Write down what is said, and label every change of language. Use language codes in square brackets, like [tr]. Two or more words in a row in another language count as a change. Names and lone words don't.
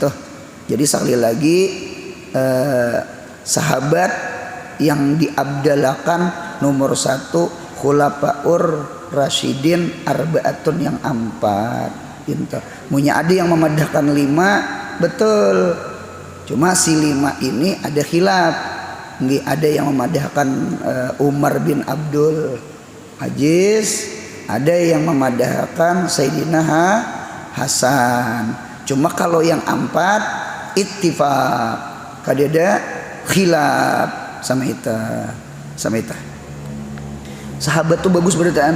[bjn] Jadi sekali lagi sahabat yang diabdalakan nomor 1 [ar] الخلفاء الراشدين أربعة [bjn] yang 4. Pintar. Punya ada yang memadahkan 5, betul. Cuma si 5 ini ada khilaf. Nggih, ada yang memadahkan Umar bin Abdul Aziz, ada yang memadahkan Sayyidina Hasan. Cuma kalau yang 4 ittifaq, kadada khilaf. Sama itu. Sahabat tuh bagus berataan.